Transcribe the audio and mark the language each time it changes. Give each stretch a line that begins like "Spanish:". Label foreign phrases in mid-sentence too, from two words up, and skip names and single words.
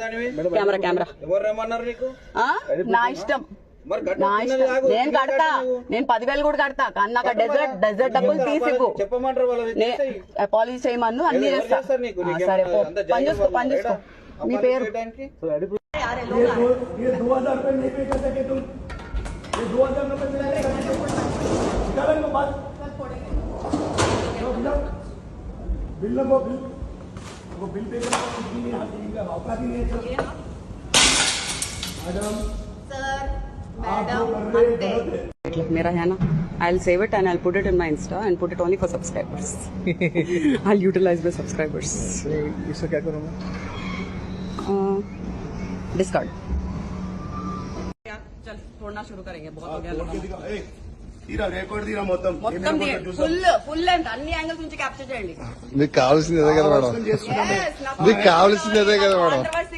English: camera camera.
Telugu: ఎవరు రమ్మన్నారు నీకు? ఆ? నా ఇష్టం, మరి నా ఇష్టం. నేను కడతా, నేను 10,000 కూడా కడతా. కానీ నాకు డెజర్ట్ డబ్బులు తీసివ్వు. చెప్పమంటారు వాళ్ళని. అపాలజీ చేయమన్ను, అన్ని చేస్తా. సరే, పో. పని చూసుకో, పని చూసుకో. మీ పేరు
Hindi: ये 2,000 रुपए नहीं पे कर सके तुम, ये 2,000 रुपए नहीं पे कर सके, निकालो इनको बात, बिल लो, वो बिल पे करना कुछ भी नहीं, हाथ इनका औकात ही नहीं है सर। मैडम आप जो कर रहे हैं गलत है। मेरा है ना,
English: I'll save it and I'll put it in my Insta and put it only for subscribers. I'll utilize my subscribers.
Hindi: इससे क्या करूँगा? डिस्कार्ड. चल छोड़ना शुरू करेंगे. बहुत हो गया.
Telugu: తీరా రికార్డ్ తీరా మొత్తం మొత్తం
English: full length
Telugu: అన్ని యాంగిల్స్ నుంచి క్యాప్చర్ చేయండి. మీకు కావాల్సింది అదే కదా మేడం, Yes, నాకు మీకు కావాల్సింది అదే కదా మేడం.